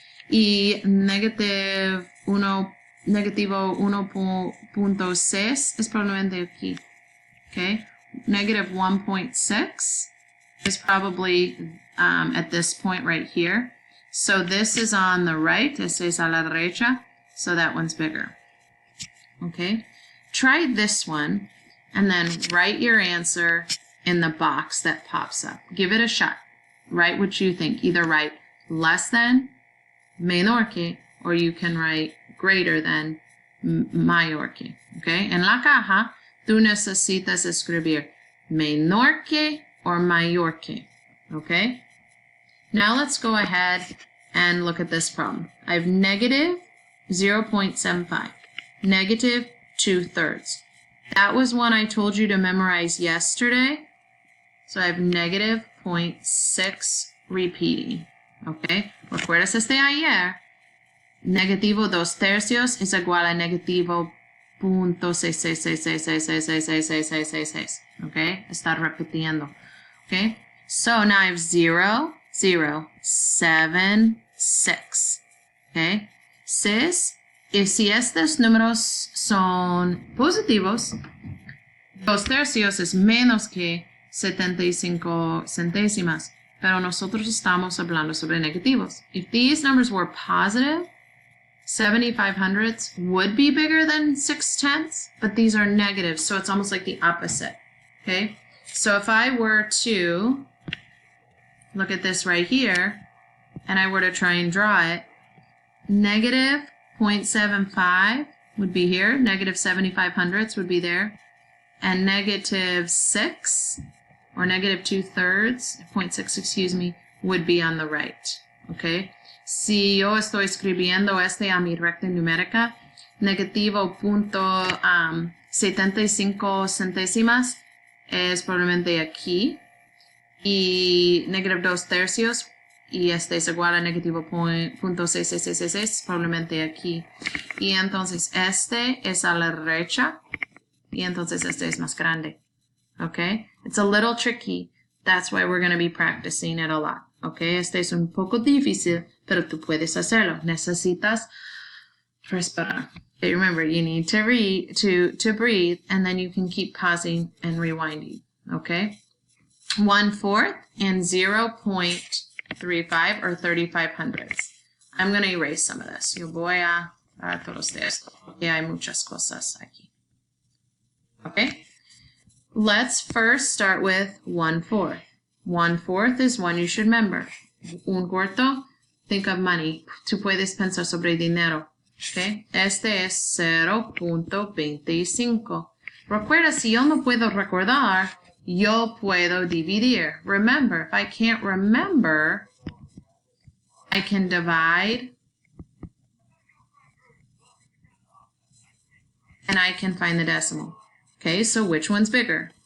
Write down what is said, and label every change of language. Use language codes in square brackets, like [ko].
[es] Y negativo 1.6 es probablemente aquí. [en] Okay? Negative 1.6 is probably at this point right here. So this is on the right. [es] Este es a la derecha. [en] So that one's bigger. Okay? Try this one and then write your answer in the box that pops up. Give it a shot. Write what you think. Either write less than, [es] menor que, [en] or you can write greater than, [es] mayor que. [en] Okay? En la caja, tú necesitas escribir menor que or mayor que. Okay? Now let's go ahead and look at this problem. I have negative 0.75, negative 2/3. That was one I told you to memorize yesterday. So I have negative 0.6 repeating. [es] Okay? ¿Recuerdas este ayer? Negativo 2/3 es igual a negativo 0.66666666666. Okay? Está repitiendo. [en] Okay? So now I have 0, 0, 7, 6. Okay? 6. [es] Y si estos números son positivos, 2/3 es menos que 75 centésimas. Pero nosotros estamos hablando sobre negativos. [en] If these numbers were positive, 7500ths would be bigger than 6/10, but these are negative, so it's almost like the opposite. Okay? So if I were to look at this right here, and I were to try and draw it, negative 0.75 would be here, negative 7500ths would be there, and negative 6, or negative 2/3, 0.6, excuse me, would be on the right. Okay? [es] Si yo estoy escribiendo este a mi recta numérica, negativo 0.75 centésimas es probablemente aquí, y negative 2/3, y este es igual a negativo 0.6666, probablemente aquí. Y entonces este es a la derecha, y entonces este es más grande. [en] Okay? It's a little tricky. That's why we're going to be practicing it a lot. Okay? [es] Este es un poco difícil, pero tú puedes hacerlo. Necesitas respirar. [en] Okay, remember, you need to breathe, and then you can keep pausing and rewinding. Okay? 1/4 and 0.35 or 3500ths. I'm going to erase some of this. [es] Yo voy a dar todos estos. Yeah, hay muchas cosas aquí. [en] Okay? Let's first start with 1/4. 1/4 is one you should remember. [es] Un cuarto, [en] think of money. [es] Tú puedes pensar sobre dinero. Okay? Este es 0.25. Recuerda, si yo no puedo recordar, yo puedo dividir. [en] Remember, if I can't remember, I can divide, and I can find the decimal. Okay, so which one's bigger?